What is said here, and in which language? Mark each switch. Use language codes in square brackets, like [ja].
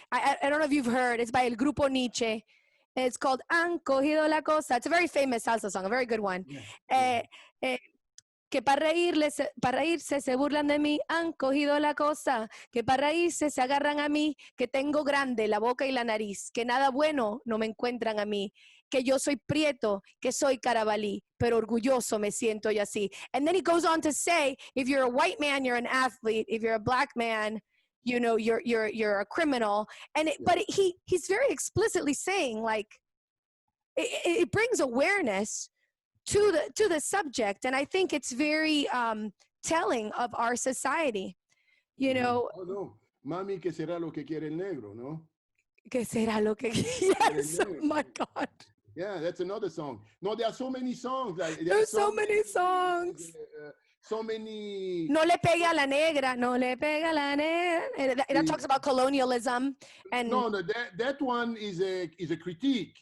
[en] I don't know if you've heard. It's by El Grupo Nietzsche. And it's called Han Cogido la Cosa. It's a very famous salsa song, a very good one. Yeah. [es] Que para reírse se burlan de mí, han cogido la cosa, que para reírse se agarran a mí, que tengo grande la boca y la nariz, que nada bueno no me encuentran a mí, que yo soy prieto, que soy carabalí, pero orgulloso me siento y así. [en] And then he goes on to say, if you're a white man, you're an athlete. If you're a black man, you know, you're a criminal. And but he's very explicitly saying, like, it brings awareness to the subject, and I think it's very telling of our society. You know. [es] Oh no, mami, que será lo que quiere el negro, no? Que será lo que [en] yes, oh my God. Yeah, that's another song. No, there are so many songs. Like, there's so many songs. So many. [es] No le pega a la negra, no le pega a la negra. [en] That talks about colonialism. And no, that one is a critique.